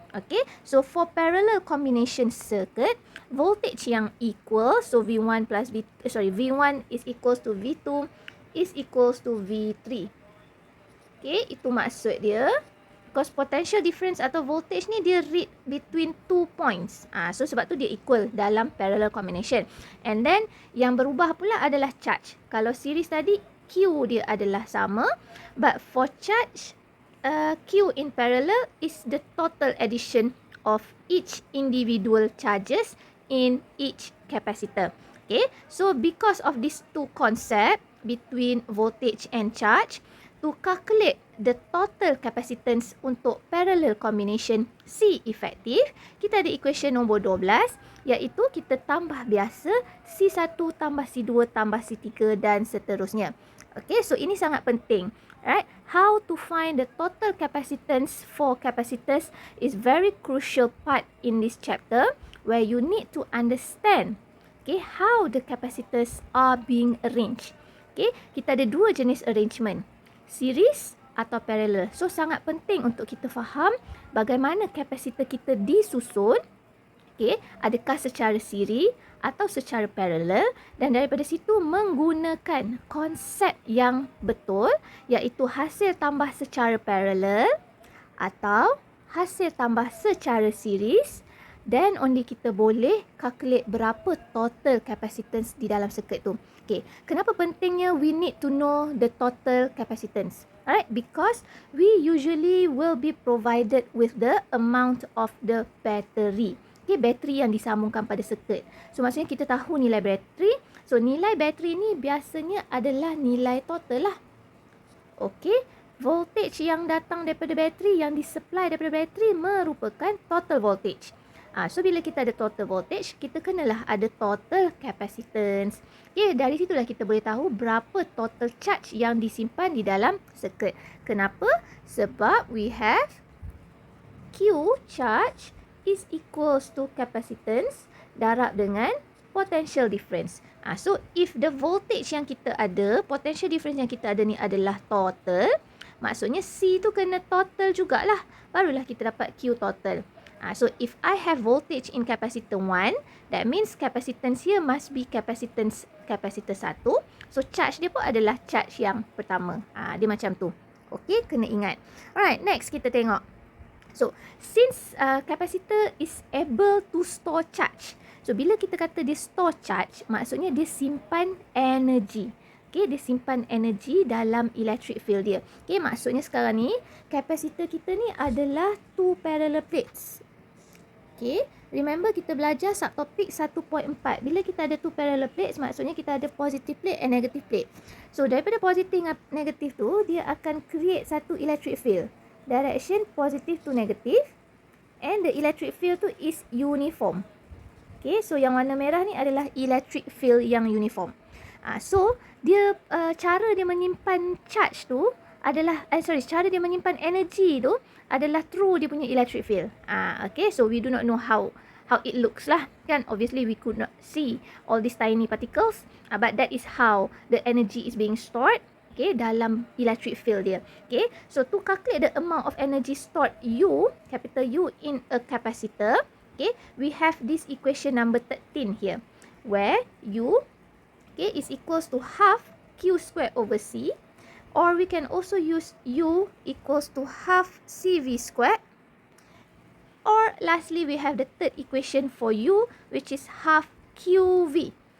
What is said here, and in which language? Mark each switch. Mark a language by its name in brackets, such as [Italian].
[English] Okay, so for parallel combination circuit, voltage yang equal, so V1 is equals to V2 is equals to V3. [Malay] Okay, itu maksud dia. [English] Because potential difference [Malay] atau voltage ni dia [English] read between 2 points. [Malay] So sebab tu dia equal dalam parallel combination. [English] And then [Malay] yang berubah pula adalah charge. Kalau series tadi Q dia adalah sama, [English] but for charge Q in parallel is the total addition of each individual charges in each capacitor. Okay, so because of these two concepts between voltage and charge, to calculate the total capacitance untuk parallel combination C effective, [Malay] kita ada equation nombor 12, iaitu kita tambah biasa C1 tambah C2 tambah C3 dan seterusnya. Okay, so ini sangat penting. Right? [English] How to find the total capacitance for capacitors is very crucial part in this chapter, where you need to understand how the capacitors are being arranged. [Malay] Okay, kita ada dua jenis arrangement, series atau parallel. So sangat penting untuk kita faham bagaimana kapasitor kita disusun. Okay, adakah secara siri atau secara parallel, dan daripada situ menggunakan konsep yang betul, iaitu hasil tambah secara parallel atau hasil tambah secara series. [English] Then only [Malay] kita boleh calculate berapa total capacitance di dalam circuit tu. [English] Okay, [Malay] kenapa pentingnya [English] we need to know the total capacitance? Alright, because we usually will be provided with the amount of the battery. [Malay] Okay, bateri yang disambungkan pada circuit. So maksudnya kita tahu nilai bateri. So nilai bateri ni biasanya adalah nilai total lah. Okay, voltage yang datang daripada bateri, yang disupply daripada bateri merupakan total voltage. So bila kita ada total voltage, kita kenalah ada total capacitance. Okay, dari situlah kita boleh tahu berapa total charge yang disimpan di dalam circuit. Kenapa? [English] Sebab we have Q charge is equals to capacitance [Malay] darab dengan [English] potential difference. So if the voltage [Malay] yang kita ada, potential difference yang kita ada ni adalah total, maksudnya C tu kena total jugalah. Barulah kita dapat Q total. [English] So if I have voltage in capacitor 1, that means capacitance here must be capacitance capacitor 1. [Malay] So charge dia pun adalah charge yang pertama. Dia macam tu. Okay, kena ingat. Alright, next kita tengok. [English] So since capacitor is able to store charge. [Malay] So bila kita kata dia store charge, maksudnya dia simpan energy. Okay, dia simpan energi dalam electric field dia. Okay, maksudnya sekarang ni capacitor kita ni adalah 2 parallel plates. Okay, remember kita belajar subtopik 1.4. Bila kita ada 2 parallel plates, maksudnya kita ada [English] positive plate and negative plate. [Malay] So daripada positive dan negative tu, dia akan create satu electric field. [English] Direction positive to negative, and the electric field tu is uniform. [Malay] Okay, so yang warna merah ni adalah electric field yang uniform. So dia cara dia menyimpan charge tu adalah cara dia menyimpan energy tu adalah through dia punya electric field. [English] Okay, so we do not know how it looks lah, kan? Obviously we could not see all these tiny particles, but that is how the energy is being stored, okay, [Malay] dalam electric field dia. [English] Okay, so to calculate the amount of energy stored U, capital U in a capacitor, okay, we have this equation number 13 here, where U, okay, is equals to half Q squared over C, or we can also use U equals to half CV squared, or lastly we have the third equation for U, which is half QV.